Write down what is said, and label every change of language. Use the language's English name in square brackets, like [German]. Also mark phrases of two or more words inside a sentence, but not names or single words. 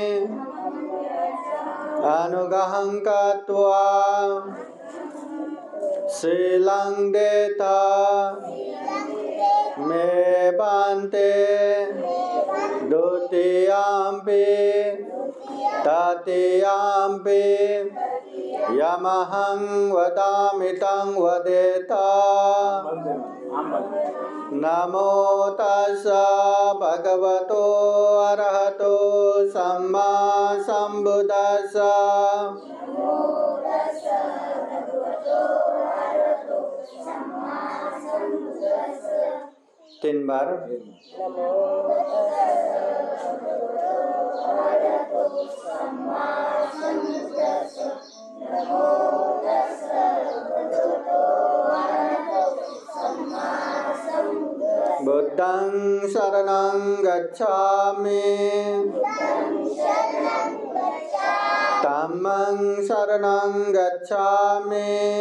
[Pali] अनुग्रहं कृत्वा शीलं देता मे बन्ते द्वितीयम्पि तृतीयम्पि यमहं वदामि तं वदेता। नमो तस्सा भगवतो अरहतो सम्मा संबुद्दस्सा। [Hindi] तीन बार [Pali] बुद्धं शरणं गच्छामि धम्मं शरणं गच्छामि